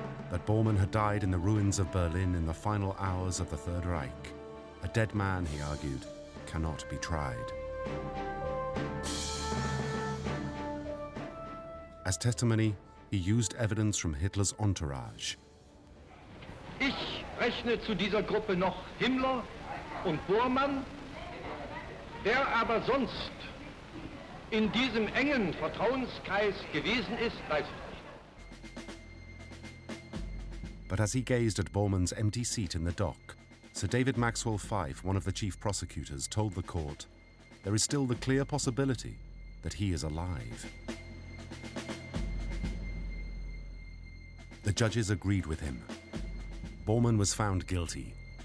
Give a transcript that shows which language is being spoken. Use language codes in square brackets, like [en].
[en] That Bormann had died in the ruins of Berlin in the final hours of the Third Reich. A dead man, he argued, cannot be tried. As testimony, he used evidence from Hitler's entourage. [de] Ich rechne zu dieser Gruppe noch Himmler und Bormann. Wer aber sonst in diesem engen Vertrauenskreis gewesen ist, weiß ich nicht. [en] But as he gazed at Bormann's empty seat in the dock, Sir David Maxwell Fyfe, one of the chief prosecutors, told the court, there is still the clear possibility that he is alive. The judges agreed with him. Bormann was found guilty.